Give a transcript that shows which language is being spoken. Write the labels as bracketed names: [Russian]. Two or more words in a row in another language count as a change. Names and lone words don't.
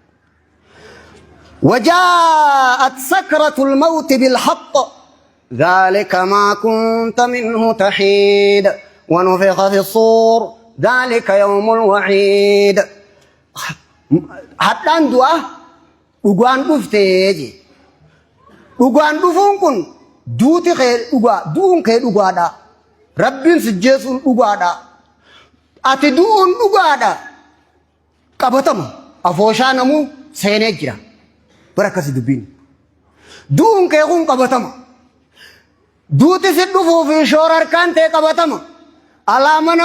[Arabic] وجاءت سكرة الموت بالحق ذلك ما كنت منه تحيد ونفخ في الصور ذلك يوم الوعيد حتى ندوا [Oromo] ugaan dhuftee je ugaan dhufuun kun duuti kee dhugaa duun kee dhugaadha rabbiin sijjeesuun dhugaadha ati duun dhugaadha qabatama afooshaa namuu seenee jira barakkasi dubbiin duun kee kun qabatama duuti si dhufuu fi shoora harkaan ta'e qabatama alaamana